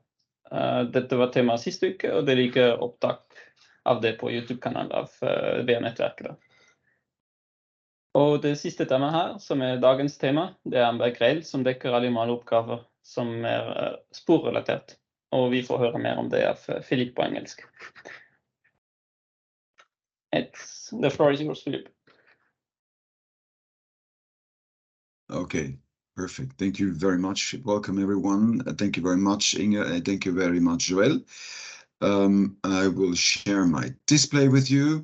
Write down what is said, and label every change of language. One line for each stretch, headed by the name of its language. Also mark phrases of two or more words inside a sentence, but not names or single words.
Norwegian: Dette var tema siste uke, og det ligger opptak av det på YouTube-kanalen av BA-Nettverket. Og det siste tema her, som er dagens tema, det er Amberg Rail, som dekker alle måloppgaver som er sporrelatert. Og vi får høre mer om det av Philippe på engelsk.
English: The floor is yours, Philippe. Okay, perfect. Thank you very much. Welcome, everyone. Thank you very much, Inge. Thank you very much, Joël. I will share my display with you.